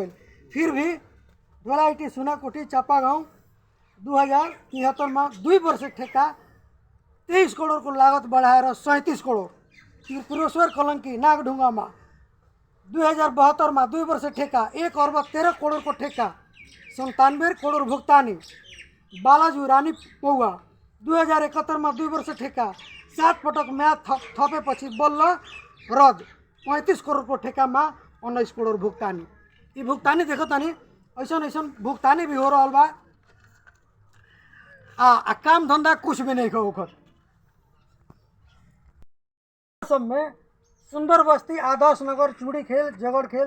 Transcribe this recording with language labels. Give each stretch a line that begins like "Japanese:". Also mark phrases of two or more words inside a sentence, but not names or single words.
Nepali: फिर भी ढोलाइटी सुनाकोटी चापा गाँव 2073 में 2 वर्ष ठेका 23 करोड़ को लागत बढ़ाएर 37 करोड़। त्रिपुरेश्वर कलंकी नागढुंगा में 2072 में 2 वर्ष ठेका 1 अर्ब 13 करोड़ को ठेका 97 करोड़ भुगतानी। बालाजू रानी पौवा 2071 में 2 वर्ष ठेका 7 पटक म्याद थपेपछि बल्ल रद्द 35 करोड़ को ठेका में 19 करोड़ भुगतानी।
Bhojpuri: ये भुगतानी देखो तानी ऐसा भुगतानी भी हो रहा बा आ काम धंधा कुछ भी नहीं हो।
Nepali: सब में सुंदर बस्ती, आदर्श नगर, चूड़ी खेल, जगड़ खेल,